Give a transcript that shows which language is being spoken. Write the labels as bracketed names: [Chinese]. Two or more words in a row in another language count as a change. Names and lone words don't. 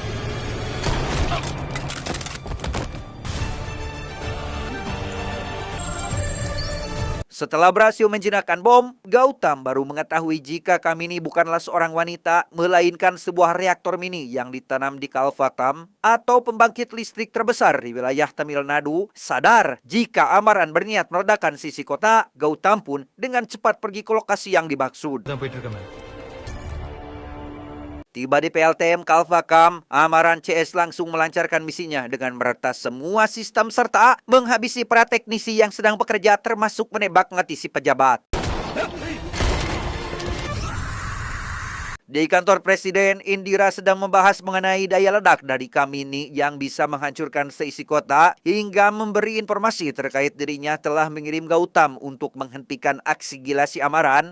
[Indonesian] Setelah berhasil menjinakkan bom, Gautam baru mengetahui jika Kamini bukanlah seorang wanita, melainkan sebuah reaktor mini yang ditanam di Kalpatam atau pembangkit listrik terbesar di wilayah Tamil Nadu. Sadar jika Amaran berniat meledakkan sisi kota, Gautam pun dengan cepat pergi ke lokasi yang dimaksud. [Tamil] தான் போயிட்டு இருக்கேன் [Indonesian] Tiba di PLTM Kalpakam, Amaran CS langsung melancarkan misinya dengan meretas semua sistem serta menghabisi para teknisi yang sedang bekerja termasuk menembak ngetisi pejabat. Di kantor Presiden, Indira sedang membahas mengenai daya ledak dari Kamini yang bisa menghancurkan seisi kota hingga memberi informasi terkait dirinya telah mengirim Gautam untuk menghentikan aksi gila si Amaran.